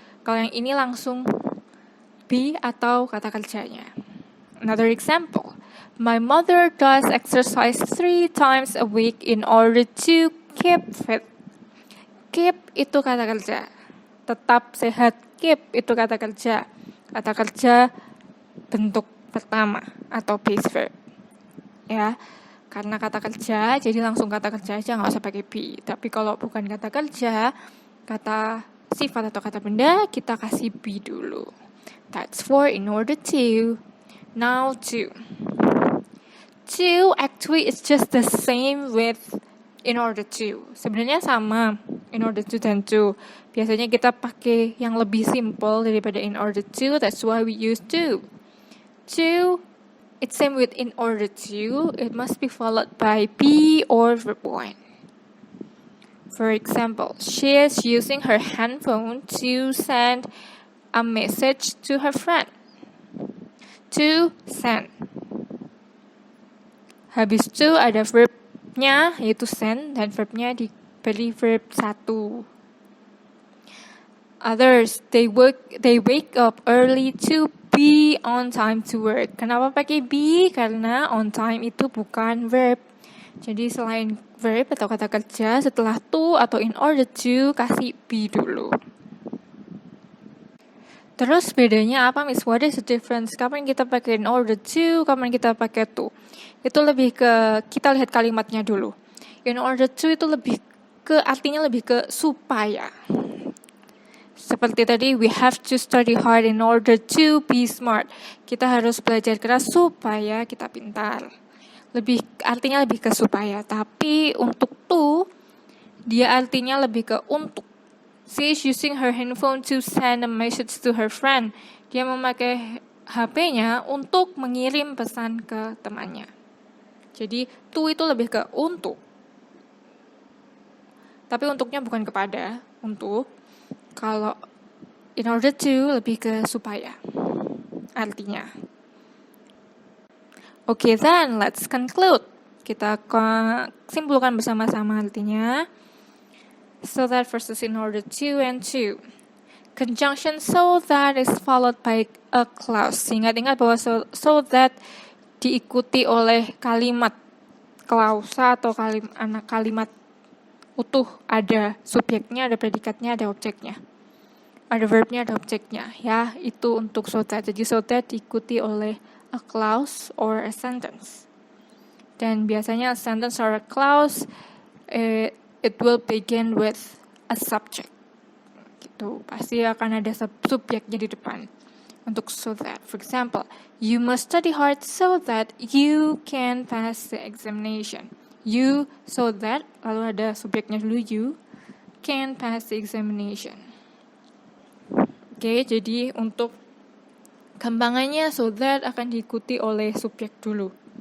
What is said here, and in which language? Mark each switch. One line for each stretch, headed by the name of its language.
Indonesian: Kalau yang ini langsung be atau kata kerjanya.
English: Another example. My mother does exercise 3 times a week in order to keep fit.
Indonesian: Keep itu kata kerja. Tetap sehat. Keep itu kata kerja. Kata kerja bentuk pertama atau base verb. Ya. Karena kata kerja, jadi langsung kata kerja aja, nggak usah pakai be. Tapi kalau bukan kata kerja, kata sifat atau kata benda, kita kasih be dulu.
English: That's for in order to. Now to. To actually is just the same with in order to.
Indonesian: Sebenarnya sama in order to dan to. Biasanya kita pakai yang lebih simple daripada in order to,
English: that's why we use to. To, it's same with in order to, it must be followed by be or verb 1. For example, she is using her handphone to send a message to her friend. To send.
Indonesian: Habis itu ada verbnya yaitu send dan verbnya diberi verb 1.
English: Others, they wake up early to be on time to work.
Indonesian: Kenapa pakai be? Karena on time itu bukan verb. Jadi selain verb atau kata kerja, setelah to atau in order to, kasih be dulu. Terus bedanya apa, Miss?
English: What is the difference?
Indonesian: Kapan kita pakai in order to, kapan kita pakai to? Itu lebih ke, kita lihat kalimatnya dulu. In order to itu lebih ke, artinya lebih ke supaya. Seperti tadi,
English: we have to study hard in order to be smart.
Indonesian: Kita harus belajar keras supaya kita pintar. Artinya lebih ke supaya. Tapi untuk to, dia artinya lebih ke untuk.
English: She is using her handphone to send a message to her friend.
Indonesian: Dia memakai HP-nya untuk mengirim pesan ke temannya. Jadi, to itu lebih ke untuk. Tapi untuknya bukan kepada, untuk. Kalau in order to lebih ke supaya artinya.
English: Okay, then let's conclude.
Indonesian: Kita simpulkan bersama-sama artinya.
English: So that versus in order to and to. Conjunction so that is followed by a clause.
Indonesian: Ingat-ingat bahwa so that diikuti oleh kalimat klausa atau kalimat utuh, ada subjeknya, ada predikatnya, ada objeknya. Ada verbnya, ada objeknya. Ya, itu untuk so that. Jadi so that diikuti oleh
English: a clause or a sentence.
Indonesian: Dan biasanya
English: a sentence or a clause, it will begin with a subject.
Indonesian: Gitu. Pasti akan ada subjeknya di depan. Untuk so that.
English: For example, you must study hard so that you can pass the examination. You, so that,
Indonesian: lalu ada subjeknya dulu,
English: you can pass the examination.
Indonesian: Oke, jadi untuk kembangannya so that akan diikuti oleh subjek dulu.